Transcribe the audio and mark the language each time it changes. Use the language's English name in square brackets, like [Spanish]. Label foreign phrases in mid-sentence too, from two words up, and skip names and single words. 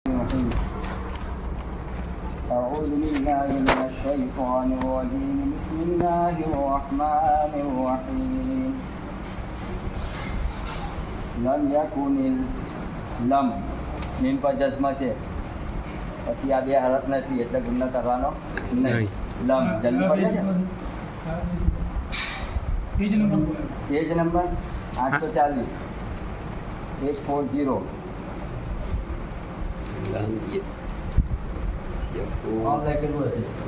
[Arabic] أعوذ بالله من الشيطان الرجيم بسم الله الرحمن الرحيم [Gujarati] લમ યકુનિલ લમ મીમ પર જસ્મ છે પછી આ બે હરફ નથી એટલે ગુણ કરવાનો નહીં. લમ જલ્દી પડે છે. પેજ નંબર 840 840 કોણ લખેલું હશે?